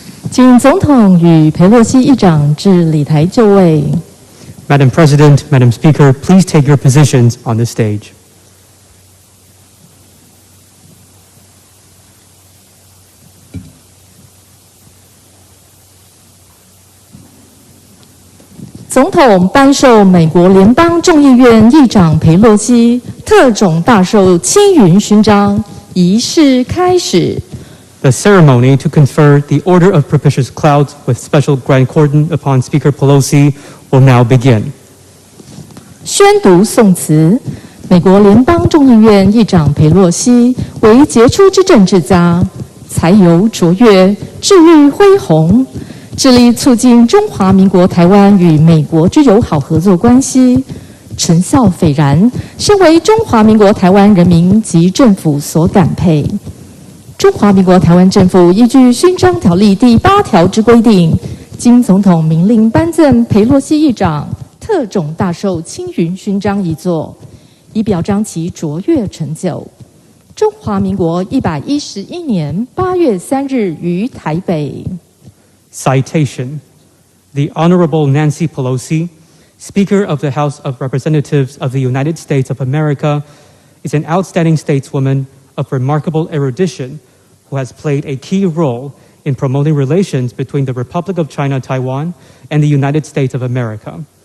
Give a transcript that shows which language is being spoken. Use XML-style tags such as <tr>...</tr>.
<zh>请总统与裴洛西议长至礼台就位。</zh> <en>Madam President, Madam Speaker, please take your positions on the stage.</en> <zh>总统颁授美国联邦众议院议长裴洛西特种大绶青云勋章，仪式开始。</zh> <en>The ceremony to confer the Order of Propitious Clouds with special grand cordon upon Speaker Pelosi will now begin.</en> <zh>宣读颂词。美国联邦众议院议长裴洛西为杰出之政治家，才游卓越，志欲恢宏，致力促进中华民国台湾与美国之友好合作关系，成效斐然，深为中华民国台湾人民及政府所感佩。中华民国台湾政府依据勋章条例第8条之规定，经总统明令颁赠裴洛西议长特种大绶青云勋章一座，以表彰其卓越成就。中华民国111年8月3日于台北。</zh> <en>Citation: The Honorable Nancy Pelosi, Speaker of the House of Representatives of the United States of America, is an outstanding stateswoman of remarkable erudition who has played a key role in promoting relations between the Republic of China, Taiwan, and the United States of America.</en>